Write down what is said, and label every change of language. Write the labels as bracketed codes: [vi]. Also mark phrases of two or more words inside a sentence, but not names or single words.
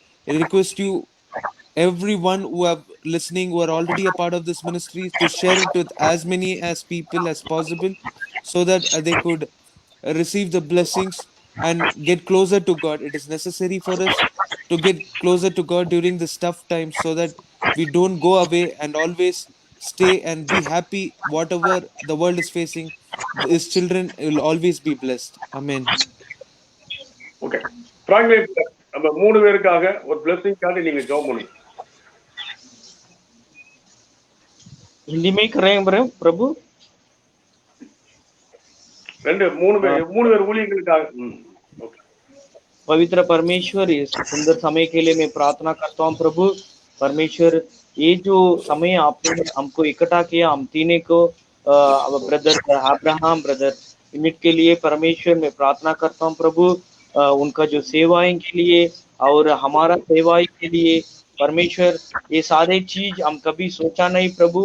[en] I request you, everyone who are listening, who are already a part of this ministry, to share it with as many as people as possible, so that they could receive the blessings and get closer to God. It is necessary for us to get closer to God during this tough times, so that we don't go away, and always stay and be happy. Whatever the world is facing, his children will always be blessed. Amen. [ta] ஓகே, பிராங்க்லின் நம்ம 3 பேருக்காக ஒரு பிளெஸிங்காக நீங்க ஜெபம் பண்ணுங்க. [hi] हिंदी में ही कर रहे हैं प्रभु। [ta] 3 பேர் ஊழியர்களுக்காக. ஓகே. [hi] पवित्र परमेश्वर, इस सुंदर समय के लिए मैं प्रार्थना करता हूँ प्रभु परमेश्वर। ये जो समय आपने हमको इकट्ठा किया, हम तीनों को ब्रदर अब्राहम, ब्रदर इमिट के लिए परमेश्वर मैं प्रार्थना करता हूँ प्रभु। उनका जो सेवाएं के लिए और हमारा सेवाएं के लिए परमेश्वर, ये सारे चीज हम कभी सोचा नहीं प्रभु।